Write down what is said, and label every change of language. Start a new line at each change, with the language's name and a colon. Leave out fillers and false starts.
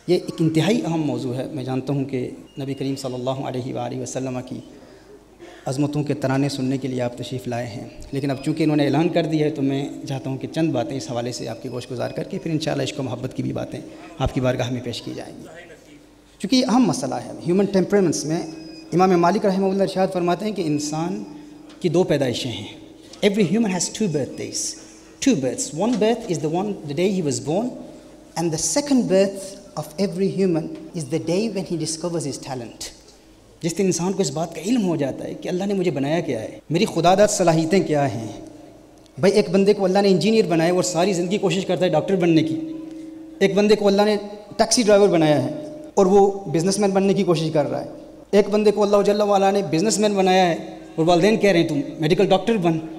Urdu: یہ ایک انتہائی اہم موضوع ہے. میں جانتا ہوں کہ نبی کریم صلی اللہ علیہ وآلہ وسلم کی عظمتوں کے ترانے سننے کے لیے آپ تشریف لائے ہیں، لیکن اب چونکہ انہوں نے اعلان کر دیا ہے تو میں چاہتا ہوں کہ چند باتیں اس حوالے سے آپ کی گوش گزار کر کے پھر انشاءاللہ عشق و محبت کی بھی باتیں آپ کی بارگاہ میں پیش کی جائیں گی. چونکہ یہ اہم مسئلہ ہے ہیومن ٹیمپرمنٹس میں. امام مالک رحمہ اللہ ارشاد فرماتے ہیں کہ انسان کی دو پیدائشیں ہیں.
English: Every human has two birthdays. Two births. One birth is the day he was born, and the second birth of every human is the day when he discovers his talent.
Urdu: جس دن انسان کو اس بات کا علم ہو جاتا ہے کہ اللہ نے مجھے بنایا کیا ہے، میری خدا داد صلاحیتیں کیا ہیں. بھائی ایک بندے کو اللہ نے انجینئر بنایا اور ساری زندگی کوشش کرتا ہے ڈاکٹر بننے کی. ایک بندے کو اللہ نے ٹیکسی ڈرائیور بنایا ہے اور وہ بزنس مین بننے کی کوشش کر رہا ہے. ایک بندے کو اللہ جل وعلا نے بزنس مین بنایا ہے اور والدین کہہ رہے ہیں تم میڈیکل ڈاکٹر بن.